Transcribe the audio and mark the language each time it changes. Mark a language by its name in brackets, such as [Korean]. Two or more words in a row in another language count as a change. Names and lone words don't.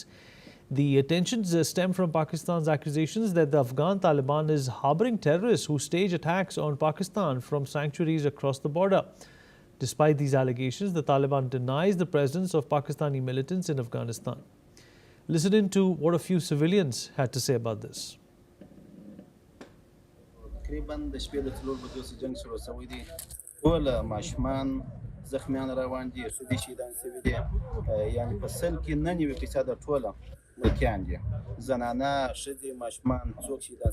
[English] The tensions stem from Pakistan's accusations that the Afghan Taliban is harboring terrorists who stage attacks on Pakistan from sanctuaries across the border. Despite these allegations, the Taliban denies the presence of Pakistani militants in Afghanistan. Listen in to what a few civilians had to say about this. [Pashto] ټول ماشومان زخمیان روان دي ښځې شهیدان شوي دي یعنې په سل کې 99% ټوله ملکیان دي زنانه ښځې ماشومان څوک شهیدان